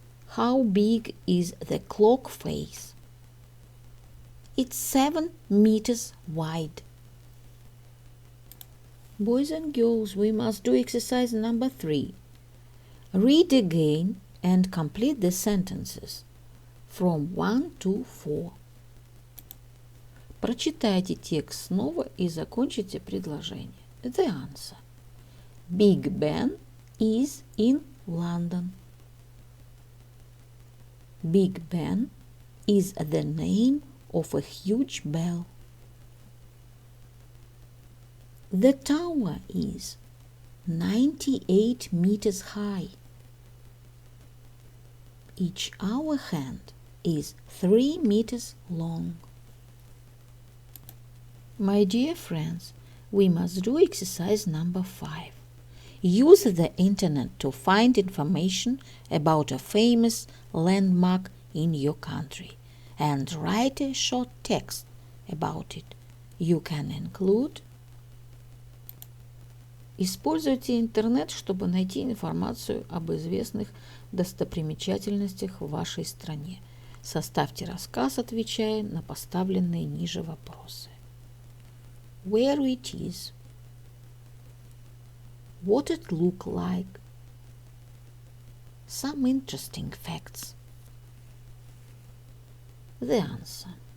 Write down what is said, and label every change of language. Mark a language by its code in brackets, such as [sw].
[en] How big is the clock face? It's 7 meters wide. Boys and girls, we must do exercise number 3. Read again and complete the sentences from 1 to 4. [ru] Прочитайте текст снова и закончите предложение. [en] The answer. Big Ben is in London. Big Ben is the name of a huge bell. The tower is 98 meters high. Each hour hand is 3 meters long. My dear friends, we must do exercise number 5. Use the internet to find information about a famous landmark in your country and write a short text about it. You can include. [ru] Используйте интернет, чтобы найти информацию об известных достопримечательностях в вашей стране. Составьте рассказ, отвечая на поставленные ниже вопросы. [en] Where it is, what it look like, some interesting facts. The answer.